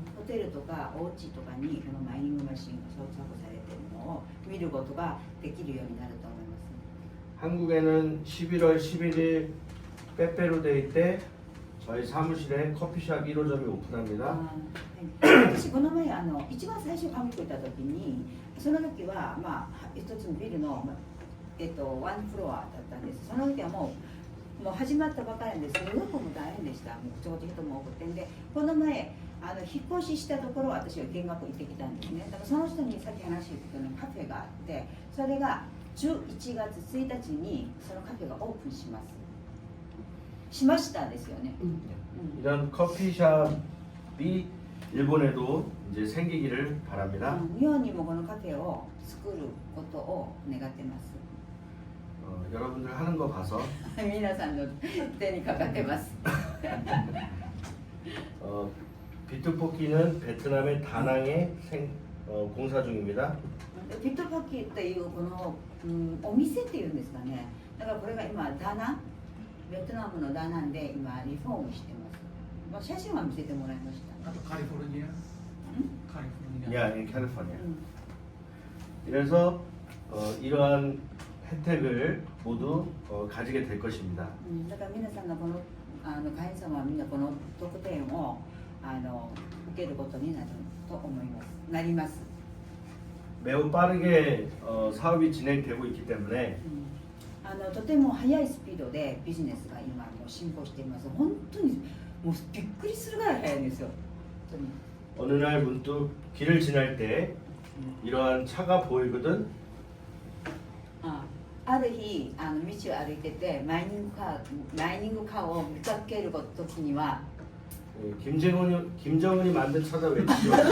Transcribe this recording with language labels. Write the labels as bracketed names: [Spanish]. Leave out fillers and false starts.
[Japanese] ホテルとかお家とかにこのマイニングマシンが装着されているのを見ることができるようになると思います。 [Korean] 한국에는 11월 11일 빼빼로데이 때 저희 사무실에 커피숍 1호점이 오픈합니다. [Japanese] 私この前一番最初韓国行った時にその時はまあ一つのビルの、ワンフロアだったんです。その時はもう始まったばかりですごくも大変でした。もうちょうど人も多くてでこの前引っ越ししたところ私は見学行ってきたんですね。だからその人にさっき話してたようにカフェがあってそれが11月1日にそのカフェがオープンします。しましたですよね。 [Korean] 이런 커피숍이 일본에도 이제 생기기를 바랍니다. [Japanese] 日本にもこのカフェを作ることを願ってます。 [Korean] 여러분들 하는 거 봐서 [Japanese] 皆さんの手にかかってます。 [Korean] 비트포키는 베트남의 다낭에 공사 중입니다. [Japanese] ピットポッキーっていうこの、お店っていうんですかね。だからこれが今ダナン、ベトナムのダナンで今リフォームしてます。まあ写真は見せてもらいました。 [Korean] 카리포르니아? 카리포르니아. [English] Yeah, in California. [Korean] 그래서 이러한 혜택을 모두 가지게 될 것입니다. [Japanese] だから皆さんがこの会員様はみんなこの特典を受けることになると思います。なります。 [Korean] 매우 빠르게 사업이 진행되고 있기 때문에 [Japanese] とても速いスピードでビジネスが今もう進歩しています。本当にもうびっくりするぐらい速いんですよ。本当に。 [Korean] 어느 날 문득 길을 지날 때 이러한 차가 보이거든. [Japanese] ある日道を歩いててマイニングカーを見かける時には [Korean] 김정은이 만든 찾아 외치죠.